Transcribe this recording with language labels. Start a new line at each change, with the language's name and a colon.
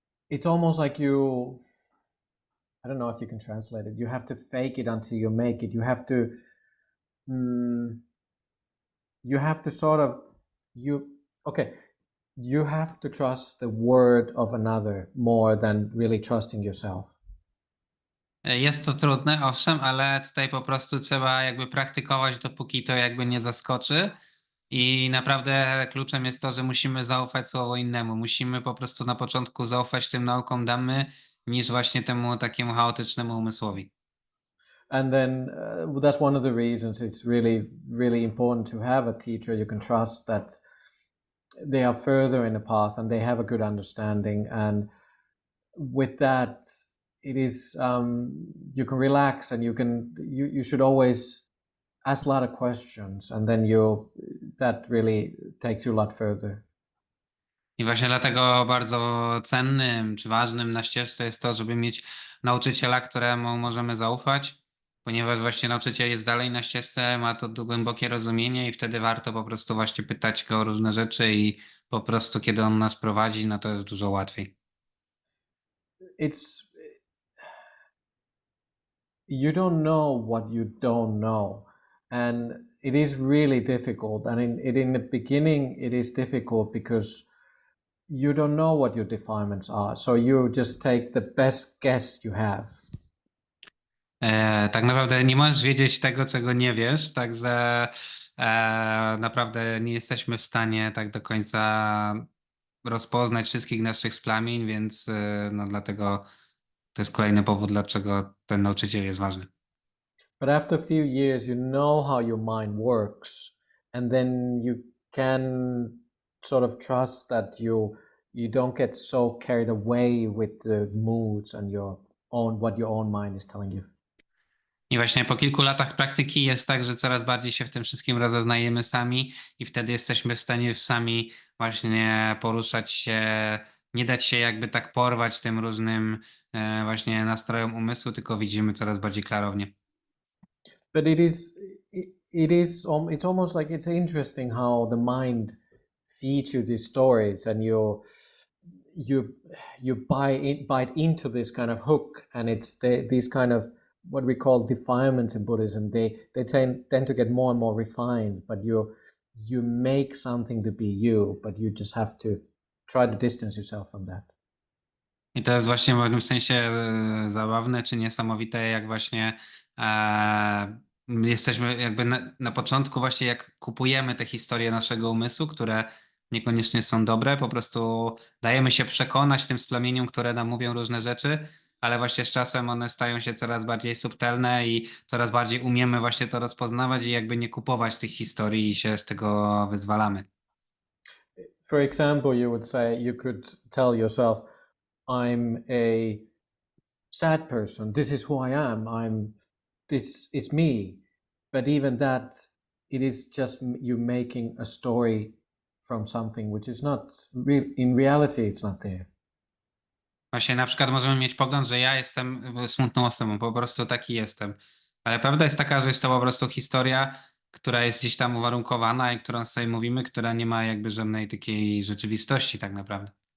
English: It's almost like I don't know if you can translate it. You have to fake it until you make it. You have to. You have to sort of okay. You have to trust the word of another more than really trusting yourself.
Polish: Jest to trudne, owszem, ale tutaj po prostu trzeba jakby praktykować, dopóki to jakby nie zaskoczy. I naprawdę kluczem jest to, że musimy zaufać słowo innemu. Musimy po prostu na początku zaufać tym naukom Dhammy, niż właśnie temu takiemu chaotycznemu umysłowi.
English: And then that's one of the reasons it's really, really important to have a teacher you can trust, that they are further in the path and they have a good understanding. And with that, it is you can relax, and you should always ask a lot of questions, and then that really takes you a lot further.
Polish: I właśnie dlatego bardzo cennym czy ważnym na ścieżce jest to, żeby mieć nauczyciela, któremu możemy zaufać, ponieważ właśnie nauczyciel jest dalej na ścieżce, ma to głębokie rozumienie i wtedy warto po prostu właśnie pytać go o różne rzeczy i po prostu kiedy on nas prowadzi, no to jest dużo łatwiej.
English: You don't know what you don't know, and it is really difficult. And in the beginning, it is difficult because you don't know what your defilements are, so you just take the best guess you have.
Polish: Tak naprawdę nie możesz wiedzieć tego, czego nie wiesz, także naprawdę nie jesteśmy w stanie tak do końca rozpoznać wszystkich naszych splamień, więc no dlatego to jest kolejny powód, dlaczego ten nauczyciel jest ważny.
English: But after a few years, you know how your mind works, and then you can sort of trust that you don't get so carried away with the moods and what your own mind is telling you.
Polish: I właśnie po kilku latach praktyki jest tak, że coraz bardziej się w tym wszystkim rozeznajemy sami i wtedy jesteśmy w stanie sami właśnie poruszać się, nie dać się jakby tak porwać tym różnym właśnie nastrojom umysłu, tylko widzimy coraz bardziej klarownie.
English: But it's almost like it's interesting how the mind feeds you these stories, and you bite into this kind of hook, and it's these kind of what we call defilements in Buddhism. They tend to get more and more refined, but you make something to be you, but you just have to try to distance yourself from that.
Polish: I to jest właśnie w pewnym sensie zabawne czy niesamowite, jak właśnie jesteśmy jakby na początku właśnie jak kupujemy te historie naszego umysłu, które niekoniecznie są dobre, po prostu dajemy się przekonać tym splamieniom, które nam mówią różne rzeczy, ale właśnie z czasem one stają się coraz bardziej subtelne i coraz bardziej umiemy właśnie to rozpoznawać i jakby nie kupować tych historii i się z tego wyzwalamy.
English: For example, you could tell yourself, I'm a sad person. This is who I am. This is me. But even that, it is just you making a story from something which is not real. In reality, it's not there.
Polish: Właśnie na przykład możemy mieć pogląd, że ja jestem smutną osobą, po prostu taki jestem. Ale prawda jest taka, że jest to po prostu historia, która jest gdzieś tam uwarunkowana i którą sobie mówimy, która nie ma jakby żadnej takiej rzeczywistości tak naprawdę.